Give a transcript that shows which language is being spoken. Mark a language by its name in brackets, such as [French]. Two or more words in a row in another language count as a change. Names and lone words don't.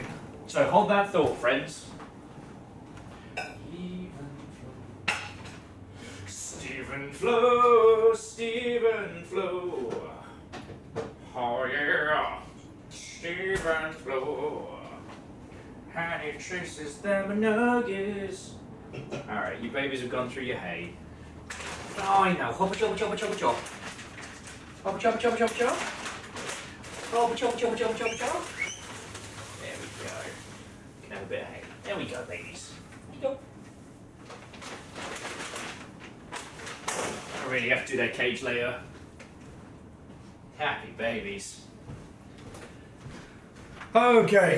[English] So hold that thought, friends. Stephen Flow, Stephen Flow. Oh yeah, Stephen Flow. And he chases them nuggets. Alright, you babies have gone through your hay. Oh, I know. Hoppa choppa choppa choppa chop. Hoppa choppa choppa choppa chop. Hoppa choppa choppa choppa choppa chop. There we go. You can have a bit of hay. There we go, babies. There we go. I really have to do their cage later. Happy babies. Okay.